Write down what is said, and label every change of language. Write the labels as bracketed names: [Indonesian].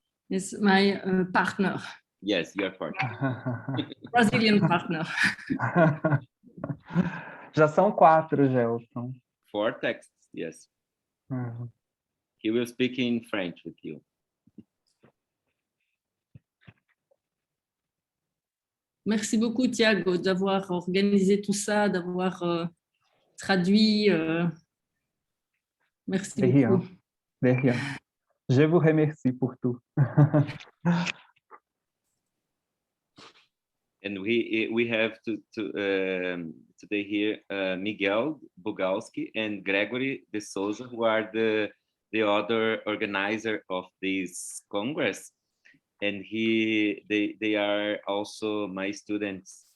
[English] It's my partner. Yes, your partner. Brazilian partner. [Portuguese] Já são 4, Gelson. [English] 4 texts, yes. He will speak in French with you. [French] Merci beaucoup, Thiago, d'avoir organisé tout ça, d'avoir traduit. Merci De rien, beaucoup. de rien. Je vous remercie pour tout. [English] And we have today here Miguel Bugalski and Gregory de Souza, who are the other organizer of this Congress. And they are also my students.